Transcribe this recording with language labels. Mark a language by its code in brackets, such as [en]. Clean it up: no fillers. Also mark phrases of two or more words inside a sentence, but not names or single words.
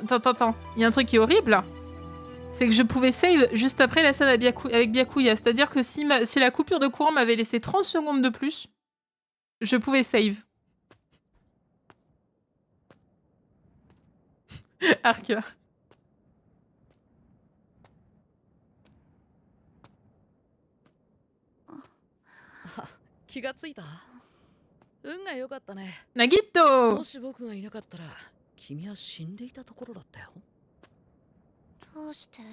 [fr] Il y a un truc qui est horrible, là. C'est que je pouvais save juste après la scène avec Byakuya. C'est-à-dire que si la coupure de courant m'avait laissé 30 secondes de plus, je pouvais save. Arc. [ja] 気がついた。運が良かったね。ナギット。もし僕がいなかったら、君は死んでいたところだったよ。どうして？